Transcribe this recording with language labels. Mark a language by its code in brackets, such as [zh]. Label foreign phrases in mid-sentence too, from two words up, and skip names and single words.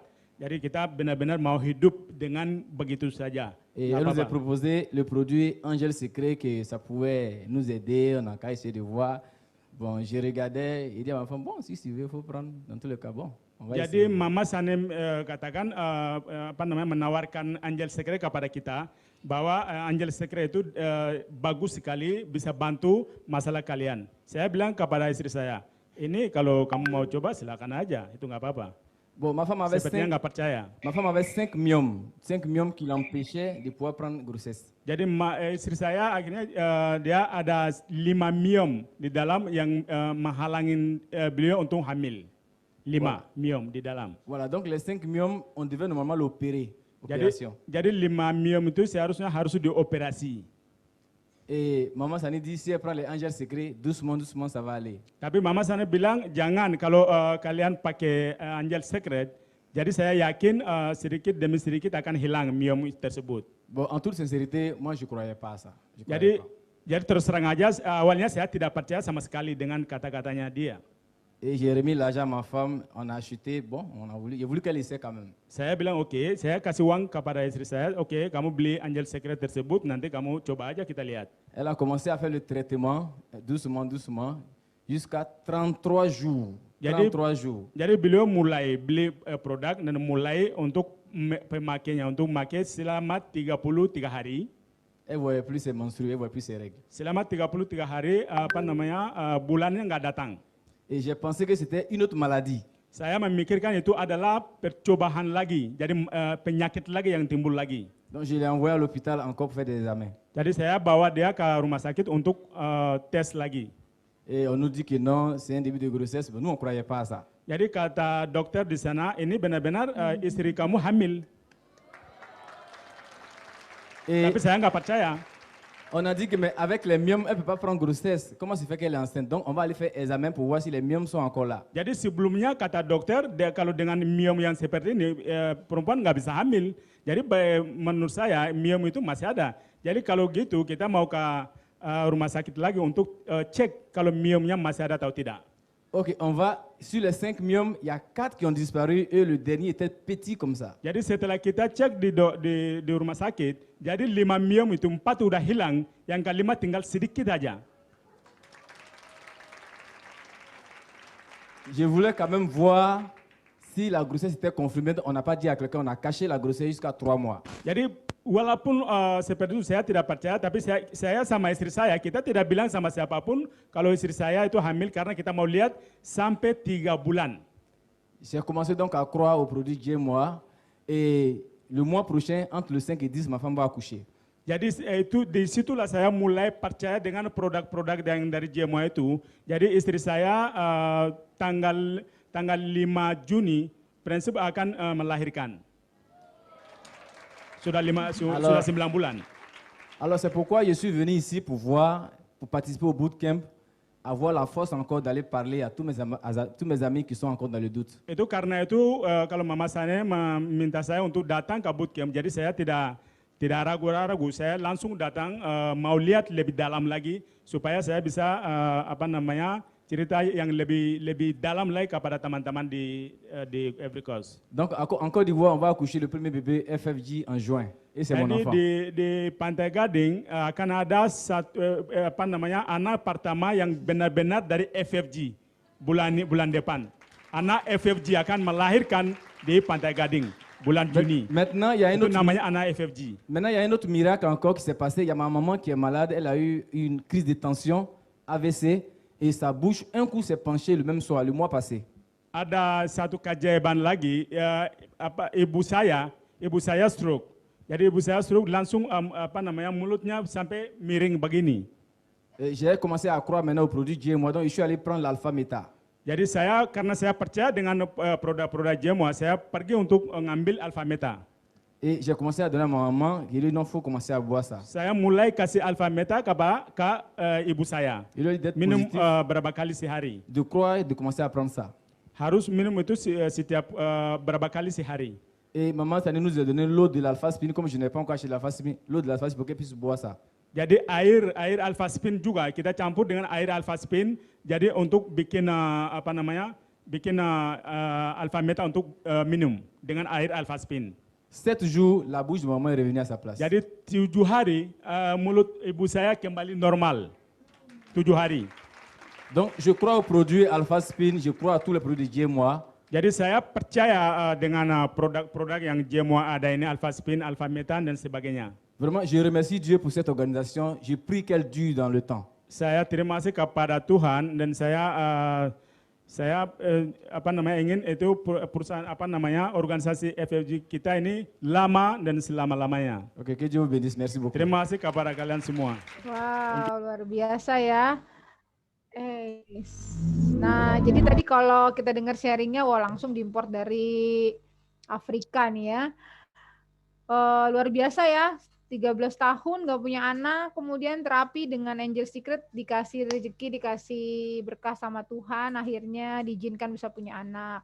[id] Jadi kita benar-benar mau hidup dengan begitu saja. [fr] Et elle nous a proposé le produit Angel Secret, que ça pouvait nous aider, on a qu'à essayer de voir. Bon, je regardais, il dit à ma femme, bon, si tu veux, il faut prendre, dans tous les cas, bon. [id] Jadi Mama Sanem katakan menawarkan Angel Secret kepada kita bahwa Angel Secret itu bagus sekali, bisa bantu masalah kalian. Saya bilang kepada istri saya, ini kalau kamu mau coba silakan aja, itu nggak apa-apa. [fr] Bon, ma femme avait [id] Sepertinya nggak percaya. [fr] Ma femme avait 5 myomes qui l'empêchaient de pouvoir prendre grossesse. [id] Jadi istri saya akhirnya dia ada 5 myom di dalam yang menghalangin beliau untuk hamil. 5 myom di dalam. [fr] Voilà, donc les 5 myomes, on devait normalement l'opérer. [id] Jadi 5 myom itu seharusnya harus dioperasi. [fr] Et Maman Sani dit, si elle prend les Angel Secret, doucement, doucement, ça va aller. [id] Tapi Mama Sani bilang jangan kalau kalian pakai Angel Secret, jadi saya yakin sedikit demi sedikit akan hilang miom tersebut. [fr] Bon, en toute sincérité, moi, je ne croyais pas à ça. Je croyais [id] Jadi [fr] pas. [id] jadi terus terang aja awalnya saya tidak percaya sama sekali dengan kata-katanya dia. [fr] Et j'ai remis l'argent à ma femme, on a acheté, bon, j'ai voulu qu'elle essaie quand même. [id] Saya bilang oke, saya kasih uang kepada istri saya, oke, kamu beli Angel Secret tersebut, nanti kamu coba aja kita lihat. [fr] Elle a commencé à faire le traitement, doucement, doucement, jusqu'à 33 jours. [id] Jadi- [fr] 33 jours. [id] Jadi beliau mulai beli produk dan mulai untuk pemakainya, untuk memakai selama 33 hari. [fr] Elle ne voyait plus ses menstrues, elle ne voyait plus ses règles. [id] Selama 33 hari bulannya nggak datang. [fr] Et j'ai pensé que c'était une autre maladie. [id] Saya memikirkan itu adalah percobaan lagi, jadi penyakit lagi yang timbul lagi. [fr] Donc je l'ai envoyé à l'hôpital encore pour faire des examens. [id] Jadi saya bawa dia ke rumah sakit untuk tes lagi. [fr] Et on nous dit que non, c'est un début de grossesse. Nous, on ne croyait pas à ça. [id] Jadi kata dokter di sana, ini benar-benar istri kamu hamil. [fr] Et [id] Tapi saya nggak percaya. [fr] on a dit que mais avec les myomes, elle ne peut pas prendre grossesse. Comment se fait qu'elle est enceinte? Donc on va aller faire examen pour voir si les myomes sont encore là. [id] Jadi sebelumnya kata dokter, kalau dengan miom yang seperti ini, perempuan nggak bisa hamil. Jadi menurut saya miom itu masih ada. Jadi kalau gitu kita mau ke rumah sakit lagi untuk cek kalau miomnya masih ada atau tidak. [fr] Ok, on va, sur les 5 myomes, il y a 4 qui ont disparu et le dernier était petit comme ça. [id] Jadi setelah kita cek di rumah sakit, jadi 5 miom itu 4 udah hilang, yang kelima tinggal sedikit aja. [fr] Je voulais quand même voir si la grossesse était confirmée. On n'a pas dit à quelqu'un, on a caché la grossesse jusqu'à 3 mois. [id] Jadi walaupun seperti itu saya tidak percaya, tapi saya sama istri saya, kita tidak bilang sama siapapun kalau istri saya itu hamil karena kita mau lihat sampai 3 bulan. [fr] J'ai commencé donc à croire au produit J-Moi et le mois prochain, entre le 5 et 10, ma femme va accoucher. [id] Jadi itu disitulah saya mulai percaya dengan produk-produk yang dari JMO itu. Jadi istri saya tanggal 5 Juni prinsip akan melahirkan. Sudah 9 bulan. [fr] Alors c'est pourquoi je suis venu ici pour voir, pour participer au bootcamp, avoir la force encore d'aller parler à tous mes amis qui sont encore dans le doute. [id] Itu karena itu kalau Mama saya meminta saya untuk datang ke bootcamp, jadi saya tidak ragu-ragu, saya langsung datang mau lihat lebih dalam lagi supaya saya bisa cerita yang lebih dalam lagi kepada teman-teman di Ivory Coast. [fr] Donc en Côte d'Ivoire, on va accoucher le premier bébé FFG en juin et c'est mon enfant. [id] Di Pantai Gading akan ada anak pertama yang benar-benar dari FFG bulan depan. Anak FFG akan melahirkan di Pantai Gading bulan Juni. [fr] Maintenant, il y a [id] Itu namanya anak FFG. [fr] Maintenant, il y a un autre miracle encore qui s'est passé. Il y a ma maman qui est malade, elle a eu une crise de tension, AVC, et sa bouche, un coup, s'est penchée le même soir, le mois passé. [id] Ada satu keajaiban lagi, ibu saya stroke. Jadi ibu saya stroke langsung mulutnya sampai miring begini. [fr] J'ai commencé à croire maintenant au produit J-Moi, donc je suis allé prendre l'Alpha Meta. [id] Jadi karena saya percaya dengan produk-produk J-Moi, saya pergi untuk ngambil Alpha Meta. [fr] Et j'ai commencé à donner à ma maman, il lui dit non, il faut commencer à boire ça. [id] Saya mulai kasih Alpha Meta ke ibu saya. [fr] Il lui dit d'être [id] Minum [fr] positif, [id] berapa kali sehari. [fr] de croire et de commencer à prendre ça. [id] Harus minum itu setiap berapa kali sehari. [fr] Et maman, ça nous a donné l'eau de l'alpha-spine, comme je n'ai pas encore acheté l'alpha-spine, l'eau de l'alpha-spine pour qu'elle puisse boire ça. [id] Jadi air Alpha Spin juga kita campur dengan air Alpha Spin. Jadi untuk bikin Alpha Meta untuk minum dengan air Alpha Spin. 7 jours, la bouche de maman est revenue à sa place. Jadi 7 hari mulut ibu saya kembali normal. 7 hari. [fr] Donc, je crois aux produits Alpha-Spin, je crois à tous les produits J-Moi. [id] Jadi saya percaya dengan produk-produk yang JMO ada ini, Alpha Spin, Alpha Metan dan sebagainya. [fr] Vraiment, je remercie Dieu pour cette organisation. Je prie qu'elle dure dans le temps. [id] Saya terima kasih kepada Tuhan dan saya ingin itu perusahaan organisasi FFG kita ini lama dan selama-lamanya. [fr] Ok, que Dieu vous bénisse. Merci beaucoup. [id] Terima kasih kepada kalian semua. Wow, luar biasa ya. Nah, jadi tadi kalau kita dengar sharingnya, wah langsung diimpor dari Afrika nih ya. Luar biasa ya. 13 tahun nggak punya anak, kemudian terapi dengan Angel Secret, dikasih rezeki, dikasih berkah sama Tuhan, akhirnya diizinkan bisa punya anak.